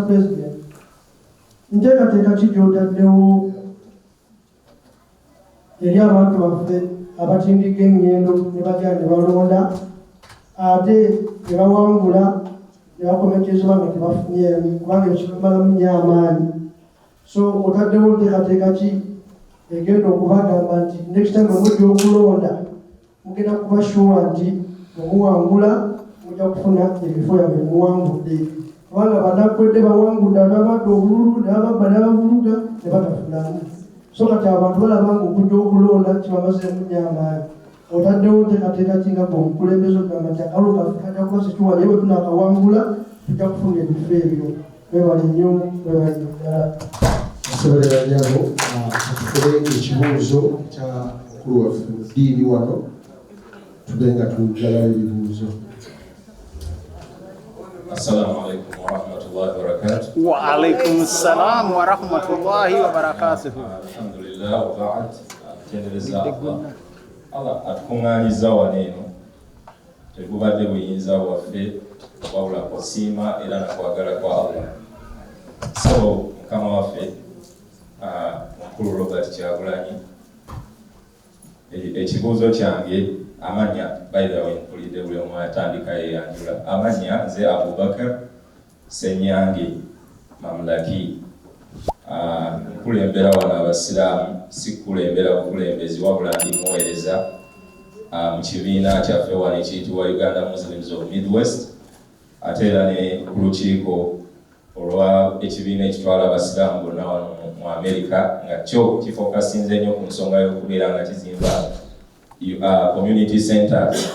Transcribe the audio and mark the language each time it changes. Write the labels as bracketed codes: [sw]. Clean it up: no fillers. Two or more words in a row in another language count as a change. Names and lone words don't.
[lg] President, nteekateeka ki gy'otaddewo eri abantu baffe abatindika ennyindo ne bagenda ne balonda ate ne bawangula ne bakomekezebwa nga tebafunyeemu kubanga ekibamalamu nnyo amaanyi. So otaddewo nteekateeka ki egenda okubagamba nti [en] next time [lg] mujja okulonda mugenda kubashuwa nti omuwangula mujja kufuna ebifo yabwe muwangudde kubanga banakwedde bawangudde ababadde obululu ne bababba ne babavuluga ne batafunamu. So kati abantu balaba nga okujja okulonda kibamazeemu nnyo amaanyi. Otaddewo nteekateeka kinga omukulembeze okugamba nti akalo kaffe kajja kuba situwali bwe tunaakawangula tujja kufuna ebifo ebyo. Webale nnyo webale ddala. Asobolera nyabo atufune ekibuuzo kya mukulu waffe mu ddiini wano tube nga tugalawo ebibuuzo. [ar] السلام عليكم ورحمة الله وبركاته. وعليكم السلام ورحمة الله وبركاته. الحمد لله وبعد. [lg] Tendereza Allah atukungaanyiza wano eno tegubadde buyinza waffe wabula kusiima era nakwagala kwa Allah. So mukama waffe mukulu Robert Kyagulanyi ekibuuzo kyange amanya [en] by the way [lg] mpulidde buli omu atandika yeyanjula amanya nze Abubakar Senyange Mamlaki nkulembera wano abasiraamu sikulembera bukulembezi wabula ndi muweereza mu kibiina kyaffe wano ekiyitibwa Uganda Muslims of Midwest ate era ne ku lukiiko olwa ekibiina ekitwala abasiraamu bonna wano mu Amerika nga kyo kifokasinze nnyo ku nsonga y'okubeera nga kizimba [en] community centers.